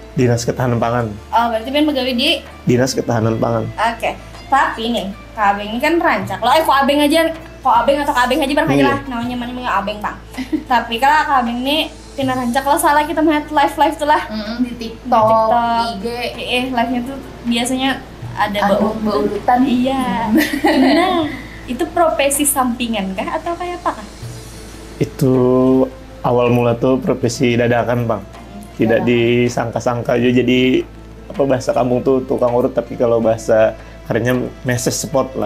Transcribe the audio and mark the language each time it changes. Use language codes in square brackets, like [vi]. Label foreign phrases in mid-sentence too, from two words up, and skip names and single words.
[id] Dinas Ketahanan Pangan. Oh, berarti pian pegawai di... Dinas Ketahanan Pangan. Oke. Tapi nih, Kak Abeng ini kan rancak. Lo Ko Abeng aja, Ko Abeng atau Kak Abeng aja bareng aja lah. Namanya mana Abeng, Bang. Tapi kalau Kak Abeng nih pina rancak, kalau salah kita melihat live tuh lah. Di TikTok, IG. Live-nya tuh biasanya ada baurutan. Iya. Nah, itu profesi sampingan kah atau kayak apa kah? Itu awal mula tuh profesi dadakan, Bang. Tidak disangka-sangka aja jadi apa bahasa kampung tuh tukang urut, tapi kalau bahasa kerennya meses sport lah.